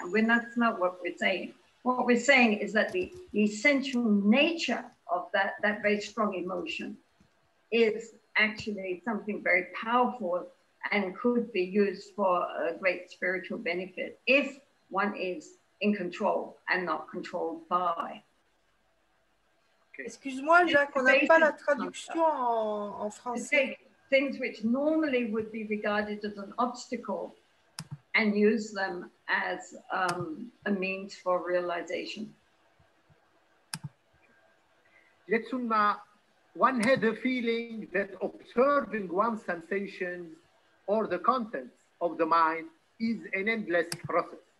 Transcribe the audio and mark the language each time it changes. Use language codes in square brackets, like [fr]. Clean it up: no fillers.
[en] And that's not what we're saying. What we're saying is that the essential nature of that very strong emotion is actually something very powerful and could be used for a great spiritual benefit if one is in control and not controlled by. [fr] Excuse-moi, Jacques, on n'a pas la traduction en français. [en] Things which normally would be regarded as an obstacle and use them as a means for realization. Jetsuna, one had a feeling that observing one's sensations or the contents of the mind is an endless process.